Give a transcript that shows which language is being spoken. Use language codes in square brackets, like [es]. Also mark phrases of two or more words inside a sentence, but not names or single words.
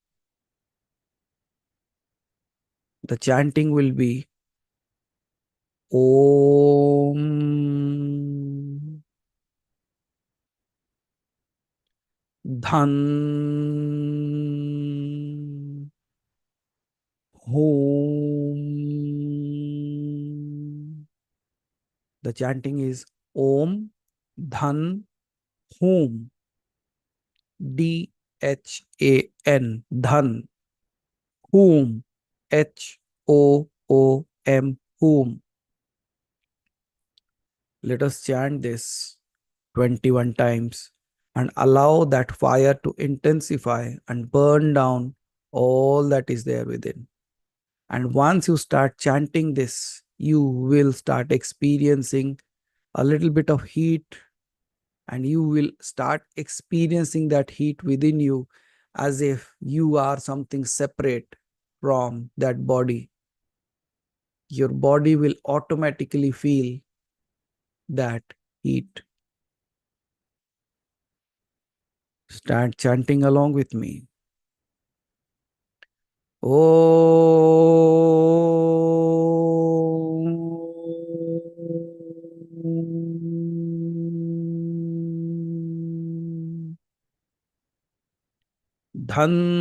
[en] The chanting will be [sa] Om Dhan Hum. [en] The chanting is [sa] Om Dhan Hum. DHAN. Dhan. Hum. HOOM. Hum. [en] Let us chant this 21 times and allow that fire to intensify and burn down all that is there within. And once you start chanting this, you will start experiencing a little bit of heat, and you will start experiencing that heat within you as if you are something separate from that body. Your body will automatically feel that heat. Start chanting along with me. [sa] Om Dhan